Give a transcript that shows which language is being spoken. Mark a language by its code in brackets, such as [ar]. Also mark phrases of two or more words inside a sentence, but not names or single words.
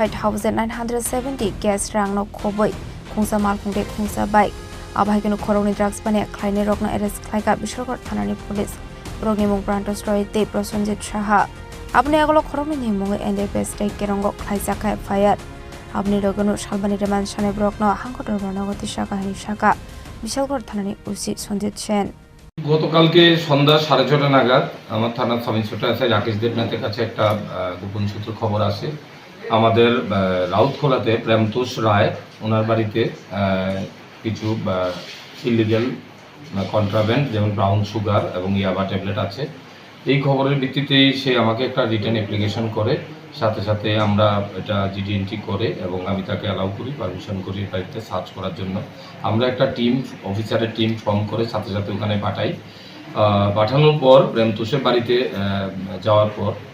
[trp] 5970 केस रां न खोबै खुंसा माल खुंते खुंसा बाइक आबाहिकिनो खरंनि ड्रग्स पाने खलाइने रकनो एरेस्ट खलाइका बिशालगढ़ थानानि पुलिस रगनि मुं प्रान्तस्रयते प्रसन्जित साहा अपने अगलो खरंनि निमुङै एनडीपीएस टेक केरंग खलाइजाखा एफआईआर अपने लगनो सालबानि रेमान साने ब्रकनो हांखटर बर्णगति शाखानि शाखा बिशालगढ़ थानानि ओसि सन्जित सेन [bn] গতকালকে সন্ধ্যা 6:30 নাগাদ আমার থানার [en] sub inspector SI [bn] রাকেশ দেবনাথের কাছে একটা গোপন সূত্র খবর আসে আমাদের রাউতখোলাতে প্রেমতোষ রায় ওনার বাড়িতে কিছু [en] illegal contraband [bn] যেমন [en] brown sugar [bn] এবং ইয়াবা ট্যাবলেট আছে এই খবরের ভিত্তিতেই সে আমাকে একটা [en] return application [bn] করে সাথে সাথে আমরা এটা [en] GD entry [bn] করে এবং আমি তাকে অ্যালাউ করি পারমিশন করি বাড়িতে সার্চ করার জন্য আমরা একটা টিম অফিসারের [en] team form [bn] করে সাথে সাথে ওখানে পাঠাই পাঠানোর পর প্রেমতোষের বাড়িতে যাওয়ার পর